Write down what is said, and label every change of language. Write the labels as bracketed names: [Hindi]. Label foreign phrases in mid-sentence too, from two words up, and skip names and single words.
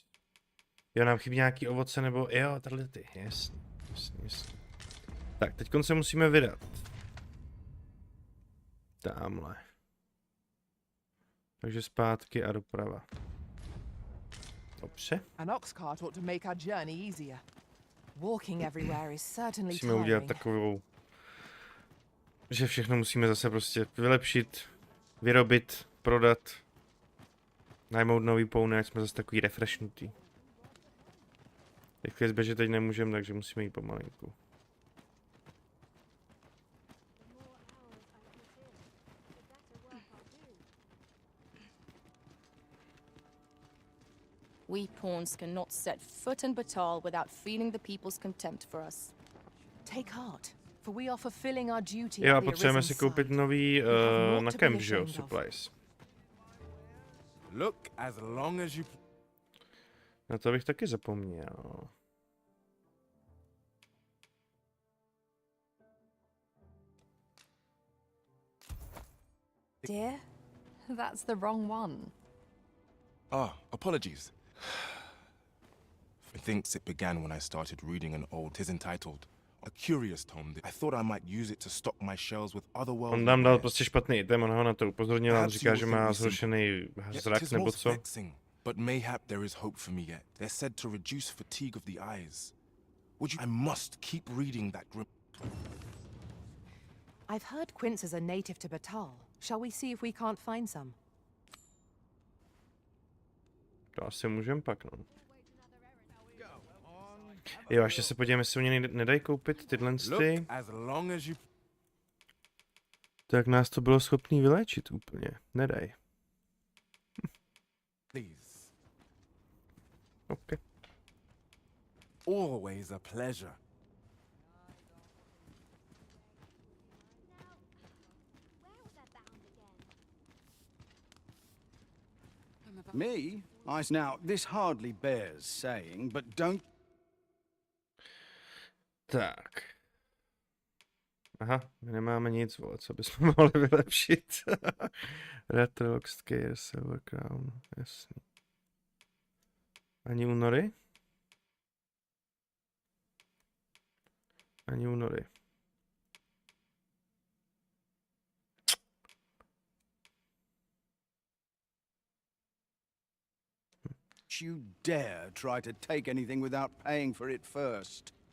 [Czech] Jo, nám chybí nějaký ovoce nebo... Jo, tady ty, jasně. Tak, teď se musíme vydat. Támhle. Takže zpátky a doprava. Dobře. [English] An ox cart ought to make our journey easier. Walking everywhere is certainly [Czech] Musíme udělat [English] tiring. [Czech] takovou... Že všechno musíme zase prostě vylepšit, vyrobit, prodat. Najmout nový pouny, ať jsme zase takový refreshnutý. Rychle zběžet teď nemůžeme, takže musíme jít pomalinku. [English] We pawns cannot set foot in Battahl without feeling the people's contempt for us. Take heart, for we are fulfilling our duty. [Czech] Jo, a potřebujeme si koupit nový na kemp, že jo, [English] supplies. Look as long as you... [Czech] Na to bych taky zapomněl. [English] Dear, that's the wrong one. Apologies. Methinks it began when I started reading an old... 'Tis entitled A Curious Tome. I thought I might use it to stock my shelves with otherworldly... [Czech] On nám dal prostě špatný item, on ho na to upozornil, on říká, že má zhoršený zrak nebo co. [English] But mayhap there is hope for me yet. They're said to reduce fatigue of the eyes. Would you... I must keep reading that grim... I've heard quince is a native to Battahl. Shall we see if we can't find some? [Czech] To asi můžeme pak, no. Jo, ještě se podívejme, jestli oni nedají koupit tyhle ty. Tak nás to bylo schopný vyléčit úplně. Nedaj. OK. [English] Always a pleasure. Me? Now, this hardly bears saying, but don't... [Czech] Tak. Aha, my nemáme nic, vole, co bychom mohli vylepšit. Retro, Také, Silver Crown, jasný. Ani únory? Ani únory. [English] You dare try to take anything without paying for it first.